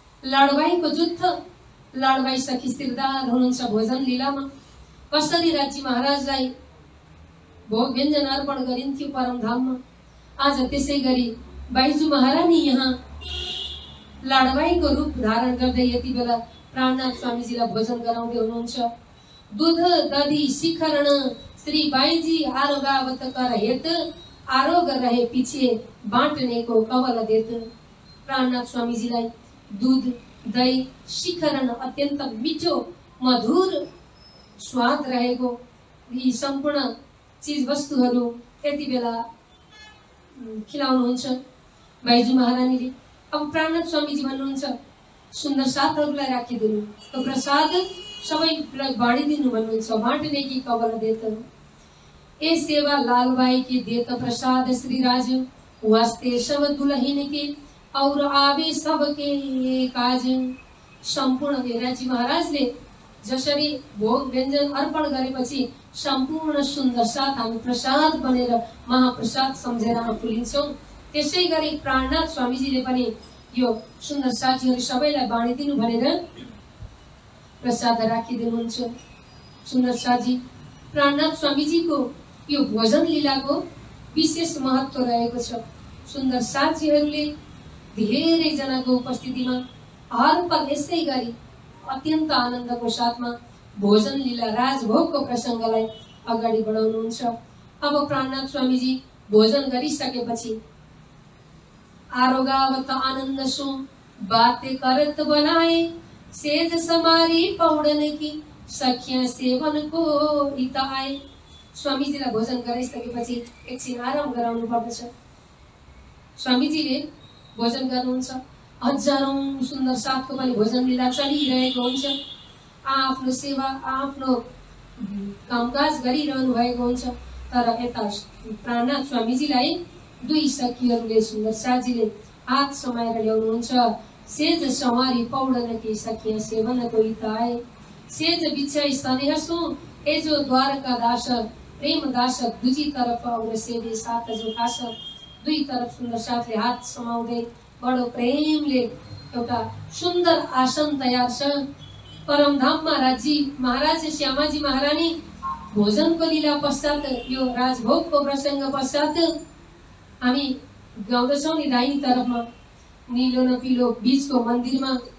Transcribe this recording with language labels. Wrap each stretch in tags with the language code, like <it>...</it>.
<ne>लाडभाइको जुत्थ, लाडभाइ सखी सिरदार हुनुहुन्छ भोजन लीलामा। कसरी राज्य महाराजलाई भोग व्यञ्जन अर्पण गरिन्थ्यो परमधाममा, आज त्यसै गरी बाईजू महारानी यहाँ लाडभाइको रूप धारण गर्दै यति बेला प्राणनाथ स्वामीजीलाई भोजन गराउँदै हुनुहुन्छ।</ne> <hi>दूध दधी शिखरण श्री बाईजी आरोगावत कर हेत आरोग रहे पीछे बाँटने को कवल देत।</hi> <ne>प्राणनाथ स्वामीजीलाई दूध दही शिखरण अत्यन्त मिठो मधुर स्वाद रहेको यी सम्पूर्ण चीज वस्तुहरू यति बेला खिलाउनुहुन्छ बाईजू महारानीले। अब प्राणनाथ स्वामीजी भन्नुहुन्छ सुन्दर साथहरूलाई राखिदिनु, तो प्रसाद सबैलाई बाँडिदिनु भन्नुहुन्छ।</ne> <hi>बाँटने की कवल देत ए सेवा लालबाई की देत प्रसाद श्री राज वास्ते सब दुलहिन के और आवे सबके काज।</hi> <ne>सम्पूर्ण राज्य महाराजले जसरी भोग व्यञ्जन अर्पण गरेपछि सम्पूर्ण सुन्दर साथ हामी प्रसाद बनेर महाप्रसाद सम्झेर आफूलिन्छौँ, त्यसै गरी प्राणनाथ स्वामीजीले पनि यो सुन्दर साथीहरू सबैलाई बाँडिदिनु भनेर प्रसाद राखिदिनुहुन्छ। सुन्दर साथी प्राणनाथ स्वामीजीको यो भोजन लीलाको विशेष महत्व रहेको छ। सुन्दर साथीहरूले धेरै जनाको उपस्थितिमा हर पल यसै गरी अत्यन्त आनन्दको साथमा भोजन लीला राजभोगको प्रसङ्गलाई अगाडि बढाउनुहुन्छ। अब प्राणनाथ स्वामीजी भोजन गरिसकेपछि</ne> <hi>आरोगावत आनन्द सो बाते करत बनाए सेज समारी पौडन की सखिया सेवन को हिताए।</hi> <ne>स्वामीजीलाई भोजन गराइसकेपछि एकछिन आराम गराउनु पर्दछ। स्वामीजीले भोजन गर्नुहुन्छ, हजारौं सुन्दर साथको पनि भोजन लीला चलिरहेको हुन्छ। आफ्नो सेवा आफ्नो कामकाज गरिरहनु भएको हुन्छ, तर यता प्राणनाथ स्वामीजीलाई दुई सखीहरूले सुन्दर साजीले हात समाएर ल्याउनुहुन्छ।</ne> <hi>सेज सवारी पौडन की सखिया सेवन को हिताए सेज बिछाई स्नेहसो एजो द्वारका दास प्रेम दास दुजी तरफ और सेवे साथ जो खास।</hi> <ne>दुई तरफ सुन्दर साथले हात समाउँदै बडो प्रेमले एउटा सुन्दर आसन तयार छ। परमधाममा राज्य महाराज श्यामाजी महारानी भोजनको लीला पश्चात यो राजभोगको प्रसङ्ग पश्चात हामी गाउँदछौँ नि दाहिनी तरफमा निलो न पिलो बीचको मन्दिरमा</ne>